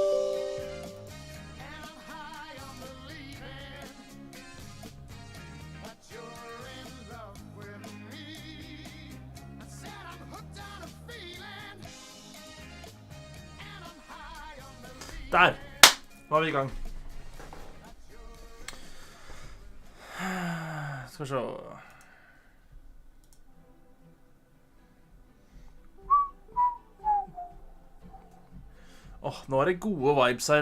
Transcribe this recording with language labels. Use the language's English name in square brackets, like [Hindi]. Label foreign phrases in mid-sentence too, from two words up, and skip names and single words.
[English] And I'm high on believing that you're in love with me. I said I'm hooked on a feeling. And I'm high on believing. [Norwegian] Der var vi i gang. Skal vi se. Nå er det [English] gode vibes [Norwegian] her.